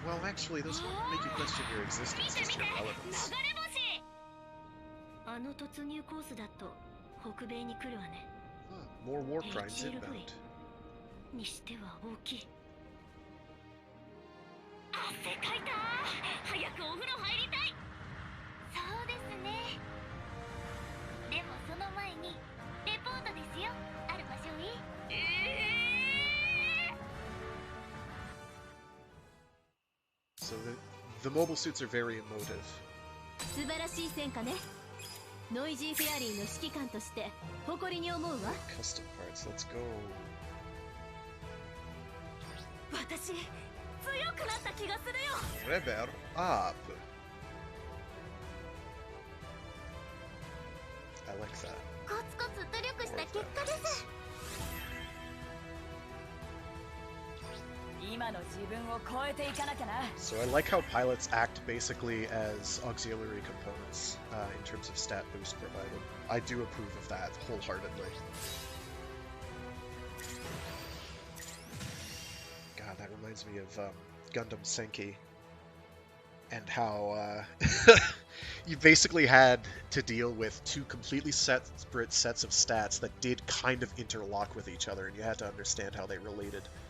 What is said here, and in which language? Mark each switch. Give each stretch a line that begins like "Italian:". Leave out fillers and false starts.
English: Well, actually, those won't make you question your existence, just your relevance.
Japanese: あの突入コースだと北米に来るわね。
English: More Warcrimes inbound.
Japanese: にしては大きい。汗かいた。早くお風呂入りたい。そうですね。でもその前にレポートですよ、アルマ少尉。
English: So the mobile suits are very emotive.
Japanese: 素晴らしい戦果ね。ノイジーフェアリーの指揮官として誇りに思うわ。
English: Custom parts, let's go.
Japanese: 私、強くなった気がするよ。
English: Rebel up. I like that.
Japanese: コツコツ努力した結果です。今の自分を超えていかなきゃな。
English: So I like how pilots act basically as auxiliary components in terms of stat boost provided. I do approve of that wholeheartedly. God, that reminds me of Gundam Senki and how you basically had to deal with two completely separate sets of stats that did kind of interlock with each other, and you had to understand how they related.